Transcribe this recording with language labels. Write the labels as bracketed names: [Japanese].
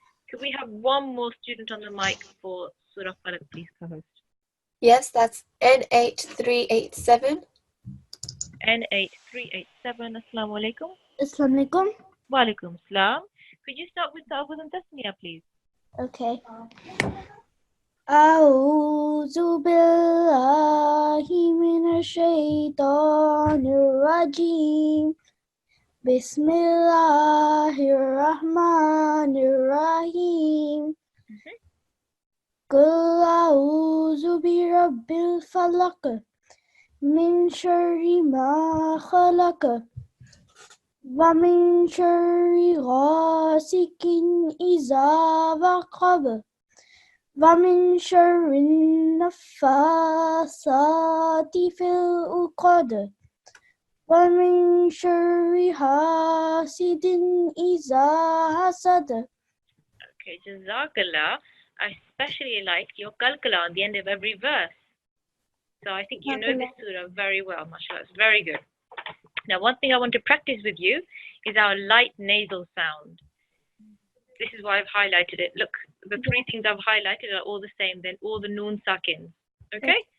[English] Could we have one more student on the mic for Surah Falaq, please, co-host? Yes, that's N8387. N8387. Assalamu alaikum. Assalamu alaikum. Wa alaikum salam. Could you start with Ta'awudh and Tasmiyah, please? Okay. [Arabic] أعوذ بالله من الشيطان الرجيم بسم الله الرحمن الرحيم قل أعوذ برب الفلق من شر ما خلق ومن شر غاسق إذا وقب ومن شر النفاثات في العقد ومن شر حاسد إذا حسد. [English] Okay, Jazakallah. I especially like your kalkala on the end of every verse. So I think you know this surah very well, mashallah. It's very good. Now, one thing I want to practice with you is our light nasal sound. This is why I've highlighted it. Look, the three things I've highlighted are all the same, then all the Nun Sakins. Okay?